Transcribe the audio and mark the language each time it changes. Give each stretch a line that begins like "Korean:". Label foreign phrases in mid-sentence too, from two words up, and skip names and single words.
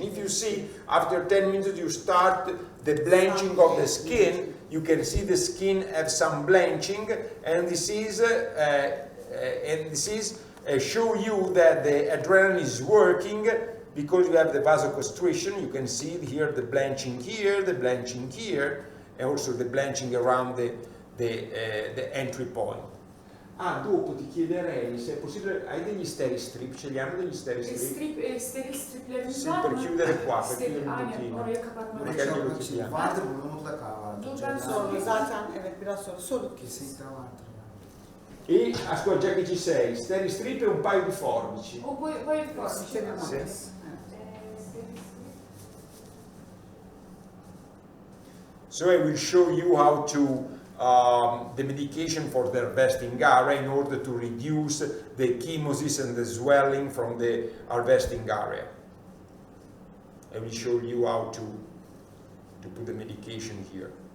English: If you see after 10 minutes you start the blanching of the skin, you can see the skin have some blanching, and this is show you that the adrenaline is working, because you have the vasoconstriction. You can see here the blanching here, and also the blanching around the entry point.
Italian: Ah, dopo ti chiederei se è possibile, hai degli steri strip, ce li hanno degli steri strip?
Turkish: Steril striplerimiz
Italian: Sì,
Turkish: var
Italian: per
Turkish: mı?
Italian: chiudere qua, per chiudere un
Turkish: Aynen,
Italian: pochino.
Turkish: oraya kapatmak
Italian: Perché
Turkish: için.
Italian: glielo chiediamo.
Turkish: Vardır burada mutlaka vardır. Dur, ben Canım. sorayım. Zaten evet biraz sonra sorun. Kesinlikle vardır.
Italian: E ascolta, già che ci sei, steri strip e un paio di forbici.
Turkish: O bu herif var. Steril
Italian: Sì.
Turkish: maddesi.
English: So I will show you how to the medication for the harvesting area in order to reduce the chemosis and the swelling from the harvesting area. I will show you how to put the medication here.